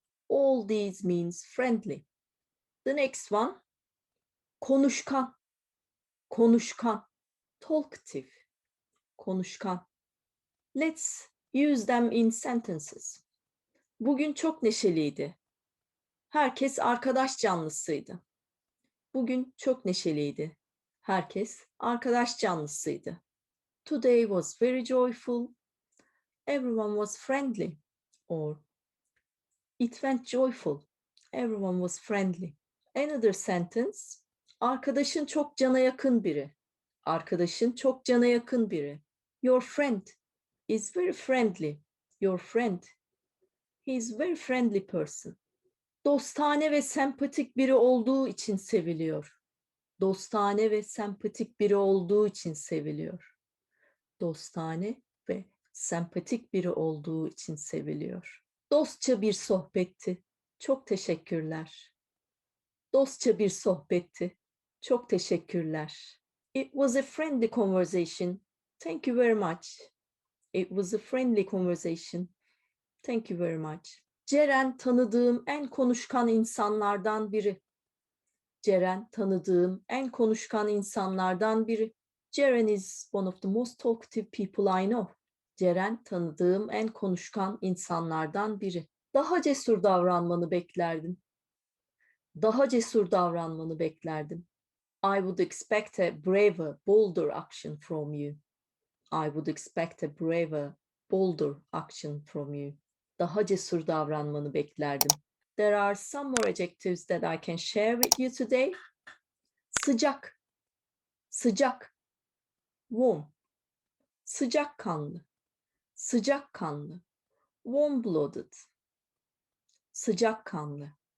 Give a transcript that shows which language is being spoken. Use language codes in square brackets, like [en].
[en] All these means friendly. The next one, konuşkan, konuşkan, talkative, konuşkan. Let's use them in sentences. [tr] Bugün çok neşeliydi. Herkes arkadaş canlısıydı. Bugün çok neşeliydi. Herkes arkadaş canlısıydı. [en] Today was very joyful. Everyone was friendly. Or it went joyful. Everyone was friendly. Another sentence. [tr] Arkadaşın çok cana yakın biri. Arkadaşın çok cana yakın biri. [en] Your friend is very friendly. Your friend, he is a very friendly person. [tr] Dostane ve sempatik biri olduğu için seviliyor. Dostane ve sempatik biri olduğu için seviliyor. Dostane ve sempatik biri olduğu için seviliyor. Dostça bir sohbetti. Çok teşekkürler. Dostça bir sohbetti. Çok teşekkürler. [en] It was a friendly conversation. Thank you very much. It was a friendly conversation. Thank you very much. [tr] Ceren tanıdığım en konuşkan insanlardan biri. Ceren tanıdığım en konuşkan insanlardan biri. [en] Ceren is one of the most talkative people I know. [tr] Ceren tanıdığım en konuşkan insanlardan biri. Daha cesur davranmanı beklerdim. Daha cesur davranmanı beklerdim. [en] I would expect a braver, bolder action from you. I would expect a braver, bolder action from you. [tr] Daha cesur davranmanı beklerdim. [en] There are some more adjectives that I can share with you today. [tr] Sıcak, sıcak, warm, sıcakkanlı, sıcakkanlı, warm-blooded, sıcakkanlı.